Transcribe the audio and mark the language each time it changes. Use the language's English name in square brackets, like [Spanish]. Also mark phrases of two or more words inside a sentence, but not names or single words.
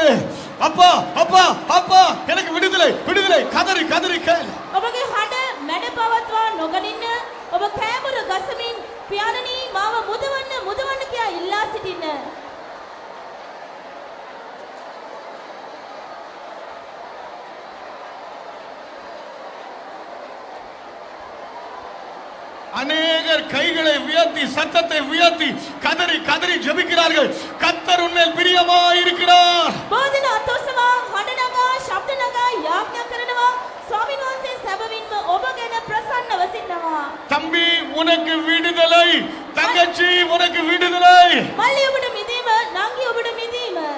[Tamil] அப்பா அப்பா அப்பா, எனக்கு விடுதலை விடுதலை, கதறி கதறி கேள். [Sinhala] ඔබගේ හඬ මැඩ පවත්වා නොගනින්න. ඔබ කෑමුර ගසමින් පියාණනි මාව මුදවන්න මුදවන්න කියා ඉල්ලා සිටින්න. [Tamil] அநேகர் கைகளை உயர்த்தி சத்தத்தை உயர்த்தி கதறி கதறி ஜெபிக்கிறார்கள். கர்த்தர் உன்மேல் பிரியமாய் இருக்கிறார். [Sinhala] බෝධින අතොස්සවා හඬ නගා ශබ්ද නගා යාඥා කරනවා. ස්වාමීන් වහන්සේ සැබවින්ම ඔබ ගැන ප්‍රසන්නව සිටිනවා. [Tamil] தம்பி, உனக்கு விடுதலை. தங்கச்சி, உனக்கு விடுதலை. [Sinhala] මල්ලි ඔබට මිදීම, නංගි ඔබට මිදීම.